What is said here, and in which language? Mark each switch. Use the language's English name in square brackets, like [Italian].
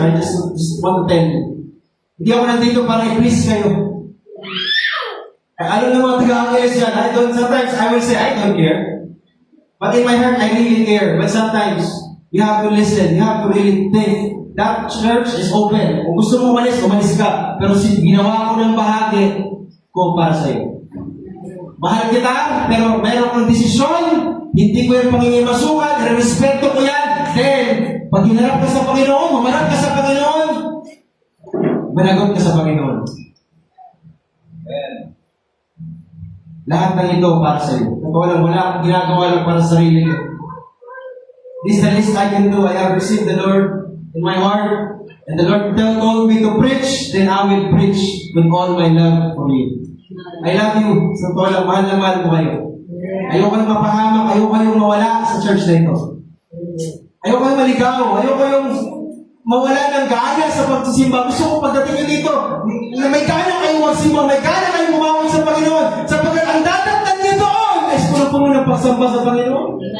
[English] I just want to tell you. [Filipino] Hindi ako nandito para i-please kayo. Alam ng mga taga-Angeles dyan, [English] sometimes I will say, I don't care. But in my heart, I really care. But sometimes, you have to listen. You have to really think. That church is open. [Filipino] Kung gusto mo umalis ka. Pero ginawa ko ng bahagi ko para sa'yo. Mahal kita, pero mayroon kang desisyon. Hindi ko yung pangingimasukan, respeto ko yan. Then, pag hinarap ka sa Panginoon, humarap ka sa Panginoon, managot ka sa Panginoon. Amen. Lahat ng ito para sa iyo. Wala akong ginagawa lang para sa sarili ko. [English] This is the least I can do. I have received the Lord in my heart, and the Lord told me to preach, then I will preach with all my love for you. I love you. [Filipino] Sa totoo lang, mahal na mahal ko kayo. Ayoko kayong mapahamak, ayoko kayong mawala sa church na ito. Ayoko kayong maligaw, ayoko kayong mawala ng gana sa pagsisimba. Gusto ko pagdating nyo dito, na may gana kayong magsimba, may gana kayong umawag sa Panginoon, sapagkat ang datatnan nyo doon ay puno-puno ng pagsamba sa Panginoon.